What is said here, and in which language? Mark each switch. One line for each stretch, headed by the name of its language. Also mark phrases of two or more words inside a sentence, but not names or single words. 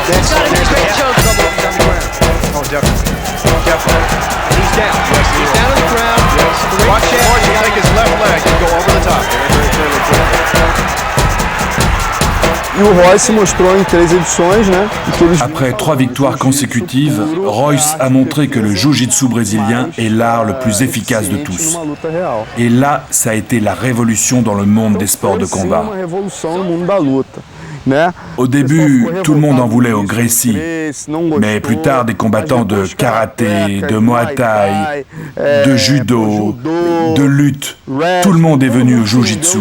English: It's got to be a great joke. Oh, definitely. Definitely. He's down. Yes, he's down on the ground. Yes. Watch it. Or you take his left leg and go over the top.
Portuguese: E o Royce mostrou em 3 edições, né?
French: Après 3 victoires consécutives, Royce a montré que le jiu-jitsu brésilien est l'art le plus efficace de tous. Et là, ça a été la révolution dans le monde des sports de combat. Au début, tout le monde en voulait au Gracie, mais plus tard, des combattants de karaté, de muay thai, de judo, de lutte, tout le monde est venu au jiu-jitsu.